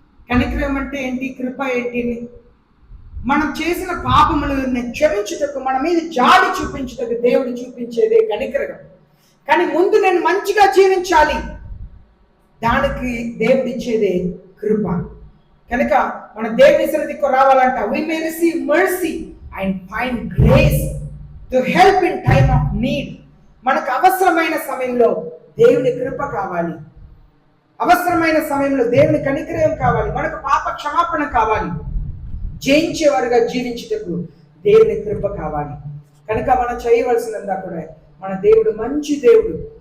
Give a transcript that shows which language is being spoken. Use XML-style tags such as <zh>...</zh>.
<te>కనికరగం అంటే ఏంటి, కృప ఏంటి? మనం చేసిన పాపములను క్షమించుటకు, మన మీద జాలి చూపించుటకు దేవుడు చూపించేదే కనికరగం. కానీ ముందు నేను మంచిగా జీవించాలి, దానికి దేవుడు ఇచ్చేదే కృప. కనుక మన దేవుని సన్నిధికి రావాలంట,</te> <en>we may receive mercy and find grace to help in time of need.</en> <te>మనకు అవసరమైన సమయంలో దేవుని కృప కావాలి, అవసరమైన సమయంలో దేవుని కనికరం కావాలి, మనకు పాప క్షమాపణ కావాలి, జయించేవారుగా జీవించుటకు దేవుని కృప కావాలి. కనుక మనం చేయవలసినందా కూడా, మన దేవుడు మంచి దేవుడు.</te>